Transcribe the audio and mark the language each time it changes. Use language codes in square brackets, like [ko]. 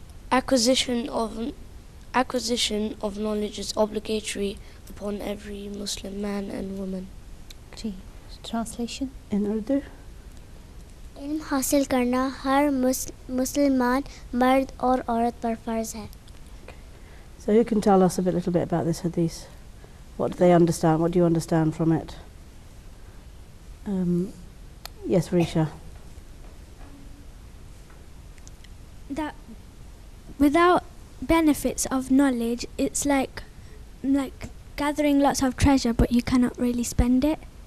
[en] Acquisition of knowledge is obligatory upon every Muslim man and woman. [ur] Ji, translation [en] In Urdu? [ur] इल्म हासिल करना हर मुसलमान मर्द और औरत पर फ़र्ज़ है। [en] So who can tell us a little bit about this hadith? What do they understand? What do you understand from it? Yes, Risha. That without benefits of knowledge, it's like gathering lots of treasure, but you cannot really spend it.